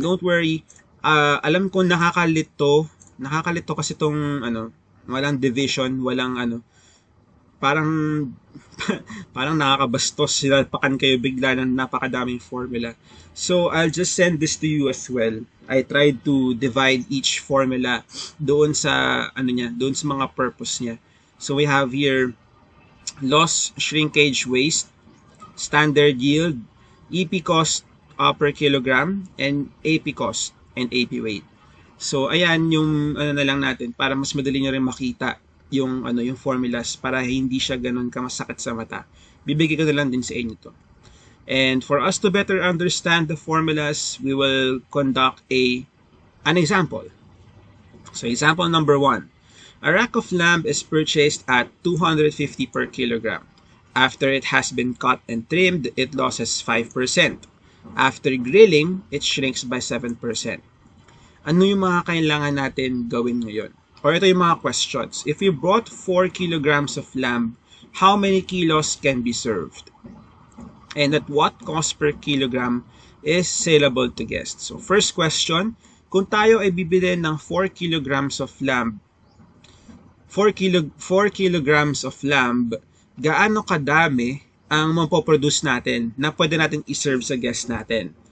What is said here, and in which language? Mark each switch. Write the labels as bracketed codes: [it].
[en] And don't worry, [tl] alam ko nakakalito kasi tong walang division, walang parang parang nakakabastos, sinalpakan kayo bigla ng napakadaming formula. [en] So, I'll just send this to you as well. I tried to divide each formula [tl] doon sa doon sa mga purpose niya. [en] So, we have here loss, shrinkage, waste, standard yield, EP cost per kilogram, and AP cost and AP weight. [tl] So, ayan yung na lang natin para mas madali nyo rin makita yung yung formulas para hindi siya ganun kamasakit sa mata. Bibigay ko na lang din sa inyo to. [en] And for us to better understand the formulas, we will conduct an example. So example number 1. A rack of lamb is purchased at 250 per kilogram. After it has been cut and trimmed, it loses 5%. After grilling, it shrinks by 7%. [tl] Ano yung mga kailangan natin gawin ngayon? Or ito yung mga questions. [en] If you bought 4 kilograms of lamb, how many kilos can be served? And at what cost per kilogram is saleable to guests? [tl] So first question, kung tayo ay bibili ng [en] 4 kilograms of lamb, [tl] 4 kilograms of lamb, gaano kadami ang mapoproduce natin na pwede natin i-serve sa guest natin?